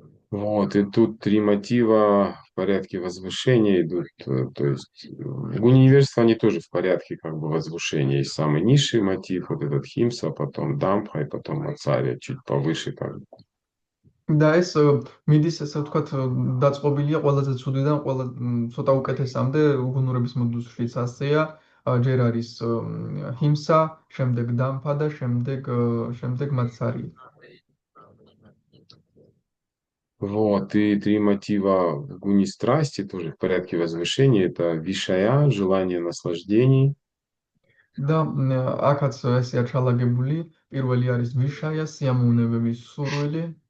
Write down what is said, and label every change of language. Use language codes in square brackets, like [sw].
[ru] Вот, и тут три мотива в порядке возвышения идут, то есть в гуне невежества они тоже в порядке как бы возвышения. Есть самый низший мотив, вот этот химса, потом дампха и потом ацария, чуть повыше как бы. [ka] და ეს მიდის, ესე ვთქვათ, დაწყობილია ყველაზე ცუდიდან ყველა ცოტა უკეთესამდე უგუნურების მოდუსშიც ასეა, ჯერ არის ჰიმსა, შემდეგ დამფა და შემდეგ მაცარია. [ru] Вот, и три мотива в гуне страсти тоже в порядке возвышения. Это вишая, желание наслаждений. [ka] და აქაც ესეა ჩალაგებული, პირველი არის ვიშაია, სიამოვნებების სურვილი.